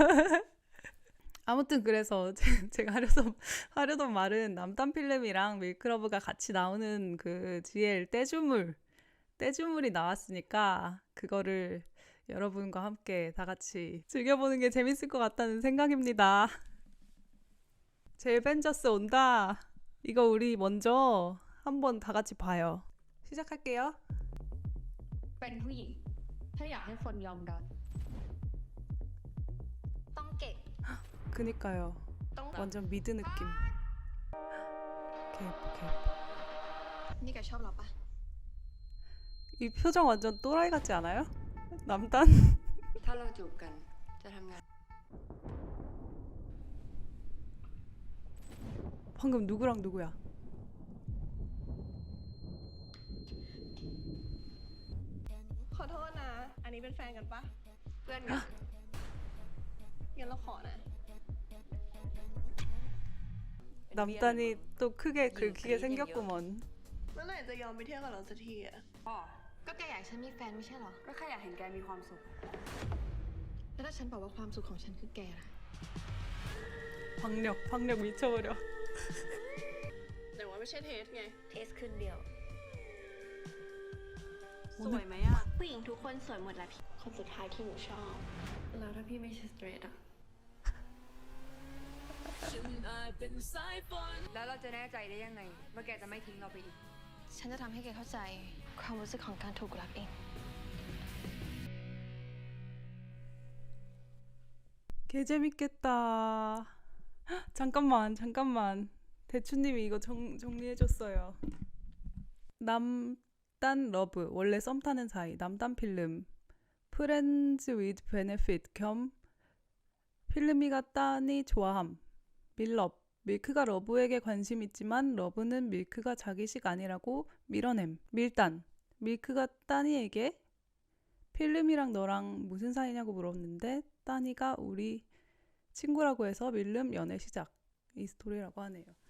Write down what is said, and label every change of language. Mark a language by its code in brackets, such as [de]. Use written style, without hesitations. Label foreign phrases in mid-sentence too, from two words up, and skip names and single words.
[ko] 아무튼 그래서 제가 하려던 말은 남단 필름이랑 밀크러브가 같이 나오는 그 GL 떼주물이 나왔으니까 그거를 여러분과 함께 다 같이 즐겨보는 게 재밌을 것 같다는 생각입니다. 젤벤저스 온다. 이거 우리 먼저 한번 다 같이 봐요. 시작할게요. [th] เป็นผู้หญิงถ้าอยากให้คนยอมรับต้องเก่ง [ko] 그니까요. [th] ต้องแบบ [ko] 완전 미드 느낌. 개예뻐. [th] นี่แกชอบเราปะ [ko] 이 표정 완전 또라이 같지 않아요? 남단? [th] ถ้าเราจูบกันจะทำงาน [ko] 방금 누구랑 누구야? [th] ขอโทษนะอันนี้เป็นแฟนกันปะ เพื่อนกัน งั้นเราขอนะ [ko] 남단이 또 크게 긁히게 생겼구먼. [th] เมื่อไหร่จะยอมไปเที่ยวกับเราสักทีอะ ก็แกอยากให้ฉันมีแฟนไม่ใช่เหรอ ก็แค่อยากเห็นแกมีความสุข แล้วถ้าฉันบอกว่าความสุขของฉันคือแกล่ะ [ko] 박력 미쳐버려. [th] แต่ว่าไม่ใช่เทสไง เทสคืนเดียว [ko] 오늘 [th] สวยไหมอะผู้หญิงทุกคนสวยหมดแหละพี่ คนสุดท้ายที่หนูชอบ แล้วถ้าพี่ไม่ใช่สเตรทอะ แล้วเราจะแน่ใจได้ยังไงว่าแกจะไม่ทิ้งเราไปอีก ฉันจะทำให้แกเข้าใจความรู้สึกของการถูกรักเอง [ko] 개 재밌겠다. 잠깐만. 대추님이 이거 정리해줬어요. 남단 러브 원래 썸 타는 사이 남단 필름 [en] friends with benefits [ko] 겸 필름이가 딴이 좋아함 밀럽 밀크가 러브에게 관심 있지만 러브는 밀크가 자기식 아니라고 밀어냄 밀단 밀크가 따니에게 필름이랑 너랑 무슨 사이냐고 물었는데 따니가 우리 친구라고 해서 밀름 연애 시작 이 스토리라고 하네요.